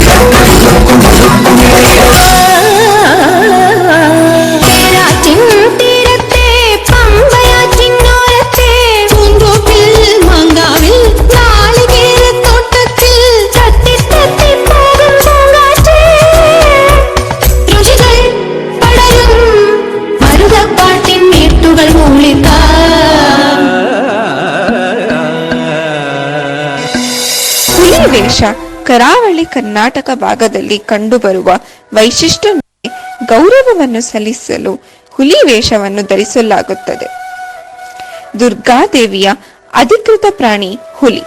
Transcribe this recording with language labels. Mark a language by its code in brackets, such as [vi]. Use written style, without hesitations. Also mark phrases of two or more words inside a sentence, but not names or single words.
[ml] തീരത്തെ പമ്പയാറ്റിനോരത്തെ പൂന്തോപ്പിൽ മങ്കാവിൽ നാളികേരത്തോട്ടത്തിൽ തത്തി തത്തി പോകും പൂങ്കാറ്റ് രുചികൾ പടരും മരുതപ്പാട്ടിൻ നീട്ടുകൾ മൂളിത്താ [kn] ಹುಲಿವೇಷ ಕರಾವಳಿ ಕರ್ನಾಟಕ ಭಾಗದಲ್ಲಿ ಕಂಡುಬರುವ ವೈಶಿಷ್ಟ್ಯ ಗೌರವವನ್ನು ಸಲ್ಲಿಸಲು ಹುಲಿ ವೇಷವನ್ನು ಧರಿಸಲಾಗುತ್ತದೆ. ದುರ್ಗಾದೇವಿಯ ಅಧಿಕೃತ ಪ್ರಾಣಿ ಹುಲಿ.